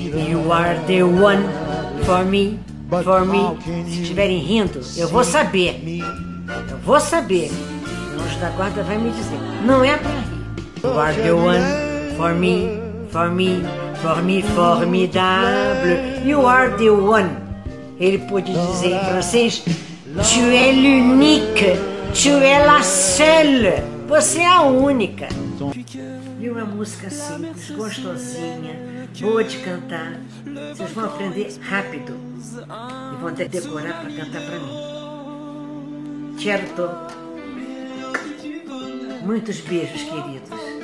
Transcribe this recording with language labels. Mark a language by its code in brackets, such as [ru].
[en] You are the one for me, for me. [pt] Se estiverem rindo, eu vou saber. Eu vou saber. O anjo da guarda vai me dizer. Não é pra rir. [en] You are the one for me, for me, for me, formidable. You are the one. [pt] Ele pôde dizer em francês: [fr] Tu es l'unique, tu es la seule. [pt] Você é a única. E uma música simples, gostosinha, boa de cantar. Vocês vão aprender rápido e vão ter que decorar para cantar para mim. Certo? Muitos beijos, queridos.